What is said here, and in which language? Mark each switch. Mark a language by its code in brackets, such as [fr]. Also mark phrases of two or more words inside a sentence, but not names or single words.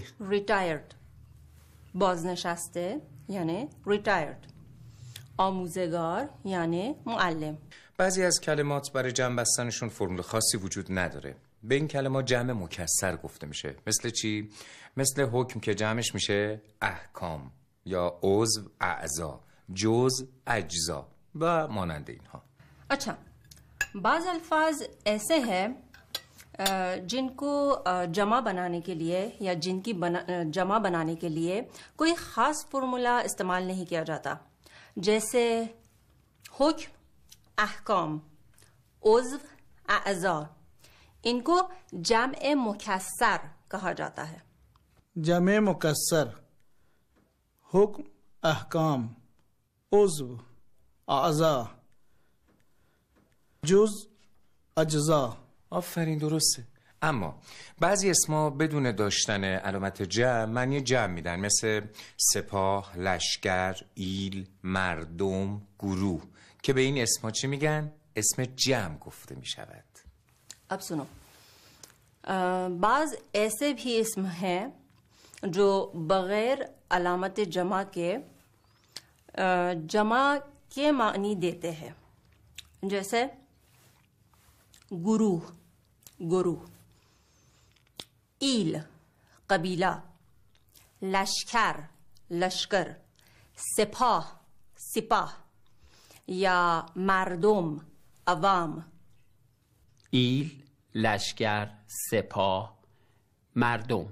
[fa] retired بازنشسته یعنی retired، آموزگار یعنی معلم. بعضی از کلمات برای جمع بستنشون فرمول خاصی وجود نداره. به این کلمات جمع مکسر گفته میشه. مثل چی؟ مثل حکم که جمعش میشه احکام، یا عضو اعضا، جزء اجزا و مانند اینها. [ur] اچھا، بعض الفاظ ایسے ہیں جن کو جمع بنانے کے لیے یا جن کی جمع بنانے کے لیے کوئی خاص فارمولا استعمال نہیں کیا جاتا، جیسے حکم، احکام، عضو، اعضا. ان کو جمع مکسر کہا جاتا ہے. جمع مکسر، حکم، احکام، عضو، اعضا، جز، اجزا. [fa] آفرین درسته. اما بعضی اسما بدون داشتن علامت جمع معنی جمع میدن، مثل سپاه، لشکر، ایل، مردم، گروه، که به این اسما چی میگن؟ اسم جمع گفته میشود. [ur] اب سنو، بعض ایسے بھی اسم ہیں جو بغیر علامت جمع کے معنی دیتے ہیں، جیسے گروہ، گرو, [fa] ایل قبیله، لشکر لشکر، سپاه سپاه یا مردم عوام. ایل لشکر، سپاه، مردم.